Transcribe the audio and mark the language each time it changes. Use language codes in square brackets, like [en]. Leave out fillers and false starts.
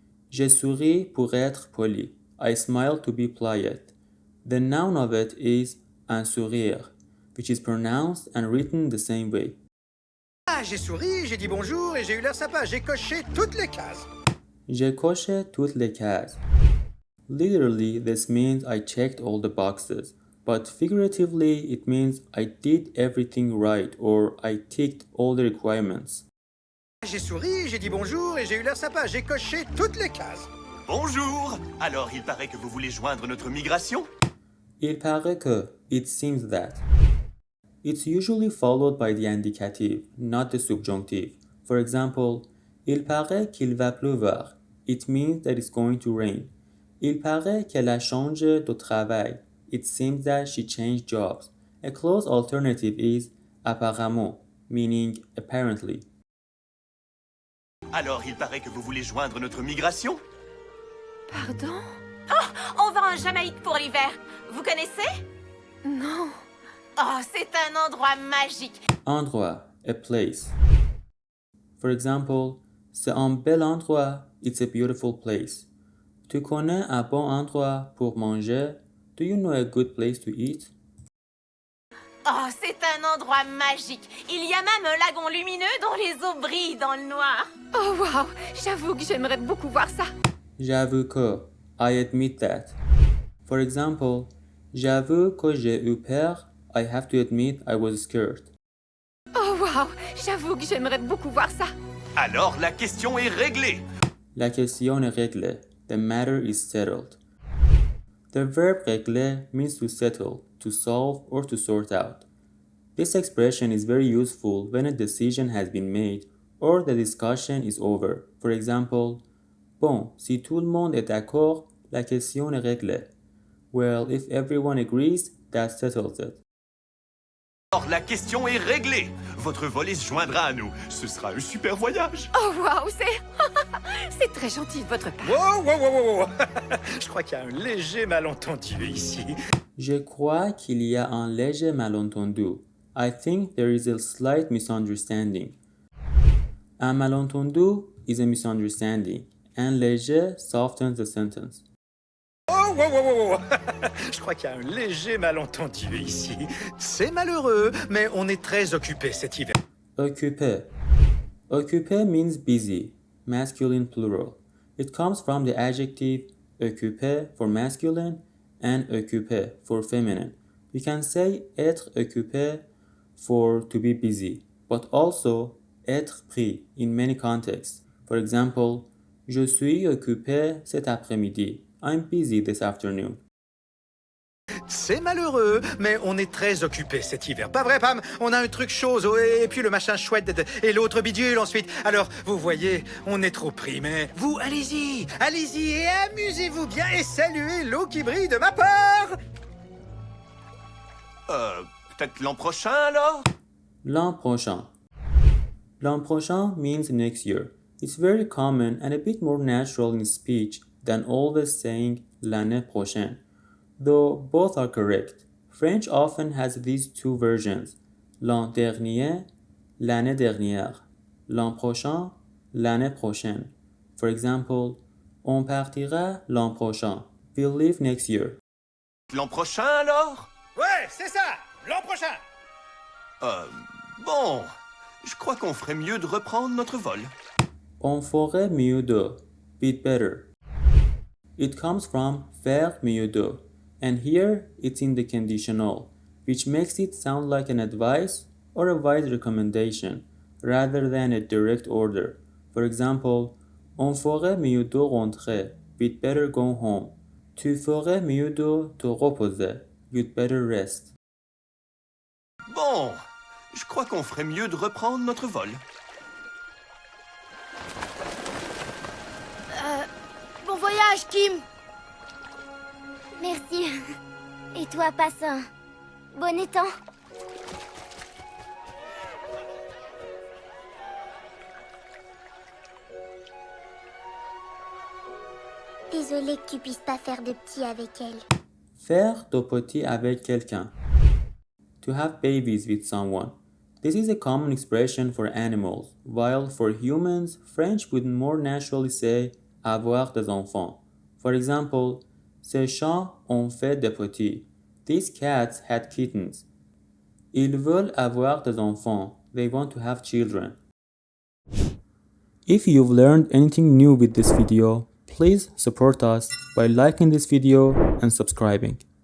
[fr] J'ai souri pour être poli. [en] I smiled to be polite. The noun of it is un sourire, which is pronounced and written the same way. [fr] Ah, j'ai souri, j'ai dit bonjour et j'ai eu l'air sympa. J'ai coché toutes les cases. J'ai coché toutes les cases. [en] Literally, this means I checked all the boxes, but figuratively, it means I did everything right or I ticked all the requirements. [fr] J'ai souri, j'ai dit bonjour et j'ai eu l'air sympa. J'ai coché toutes les cases. Bonjour! Alors, il paraît que vous voulez joindre notre migration? Il paraît que, [en] it seems that. It's usually followed by the indicative, not the subjunctive. For example, [fr] il paraît qu'il va pleuvoir. [en] It means that it's going to rain. [fr] Il paraît qu'elle a changé de travail. [en] It seems that she changed jobs. A close alternative is apparemment, meaning apparently. [fr] Alors, il paraît que vous voulez joindre notre migration? Pardon? On va en Jamaïque pour l'hiver. Vous connaissez? Non. Oh, c'est un endroit magique. [en] Endroit, a place. For example, [fr] c'est un bel endroit. [en] It's a beautiful place. [fr] Tu connais un bon endroit pour manger? [en] Do you know a good place to eat? [fr] Oh, c'est un endroit magique. Il y a même un lagon lumineux dont les eaux brillent dans le noir. Oh wow, j'avoue que j'aimerais beaucoup voir ça. J'avoue que, [en] I admit that. For example, [fr] j'avoue que j'ai eu peur. [en] I have to admit I was scared. [fr] Oh wow, j'avoue que j'aimerais beaucoup voir ça. Alors la question est réglée. La question est réglée. [en] The matter is settled. The verb régler means to settle, to solve, or to sort out. This expression is very useful when a decision has been made or the discussion is over. For example, [fr] bon, si tout le monde est d'accord, la question est réglée. [en] Well, if everyone agrees, that settles it. [fr] Alors la question est réglée. Votre volet se joindra à nous. Ce sera un super voyage. Oh wow, c'est très gentil de votre part. Wow, wow, wow, wow, wow. Je crois qu'il y a un léger malentendu ici. Je crois qu'il y a un léger malentendu. [en] I think there is a slight misunderstanding. Un malentendu is a misunderstanding, and léger softens the sentence. Oh, wow, wow, wow, wow. [fr] Je crois qu'il y a un léger malentendu ici. C'est malheureux, mais on est très occupé cet hiver. [en] Occupé. Occupé means busy, masculine plural. It comes from the adjective occupé for masculine and occupé for feminine. You can say être occupé for to be busy, but also être pris in many contexts. For example, [fr] je suis occupé cet après-midi. [en] I'm busy this afternoon. [fr] C'est malheureux, mais on est très occupé cet hiver. Pas vrai, Pam? On a un truc chose, et puis le machin chouette, et l'autre bidule ensuite. Alors, vous voyez, on est trop pris, mais vous, allez-y, allez-y, et amusez-vous bien, et saluez l'eau qui brille de ma part! Peut-être l'an prochain alors? L'an prochain. [en] L'an prochain means next year. It's very common and a bit more natural in speech than always saying l'année prochaine. Though both are correct. French often has these two versions. [fr] L'an dernier, l'année dernière. L'an prochain, l'année prochaine. [en] For example, [fr] on partira l'an prochain. [en] We'll leave next year. [fr] L'an prochain alors? Ouais, c'est ça, l'an prochain! Bon, je crois qu'on ferait mieux de reprendre notre vol. On ferait mieux de. [en] Bit better. It comes from faire mieux de, and here it's in the conditional, which makes it sound like an advice or a wise recommendation rather than a direct order. For example, [fr] on ferait mieux de rentrer. [en] We'd better go home. [fr] Tu ferais mieux de te reposer. [en] You'd better rest. [fr] Bon, je crois qu'on ferait mieux de reprendre notre vol. Bon voyage, Kim. Merci. Et toi, passe un bon étang. Désolée que tu puisses pas faire de petit avec elle. Faire de petit avec quelqu'un. [en] To have babies with someone. This is a common expression for animals, while for humans, French would more naturally say avoir des enfants. For example, [fr] ces chats ont fait des petits. [en] These cats had kittens. [fr] Ils veulent avoir des enfants. [en] They want to have children. If you've learned anything new with this video, please support us by liking this video and subscribing.